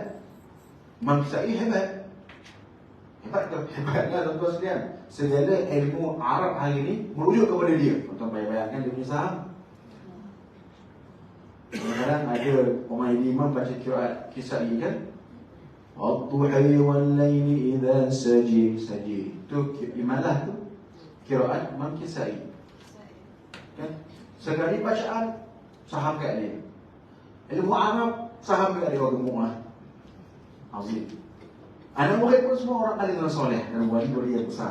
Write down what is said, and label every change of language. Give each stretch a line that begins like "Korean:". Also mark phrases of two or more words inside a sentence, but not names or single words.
Malay: Imam Kisai hebat. Hebat tu, hebatlah tuan-tuan sekalian. Segala ilmu Arab hari ni merujuk kepada dia. Tuan-tuan bayangkan dia punya saham. Kadang-kadang ada pemain imam baca qiraat Kisai kan.
Arabic: والضحى والليل إذا سجى.
Malay: Tu imalah tu qiraat Imam Kisai. Kan? Sekali bacaan saham kat dia. Ilmu Arab saham kat dia gemuk lah. Azim. Anak murid pun semua orang alim dan soleh dan wali yang besar.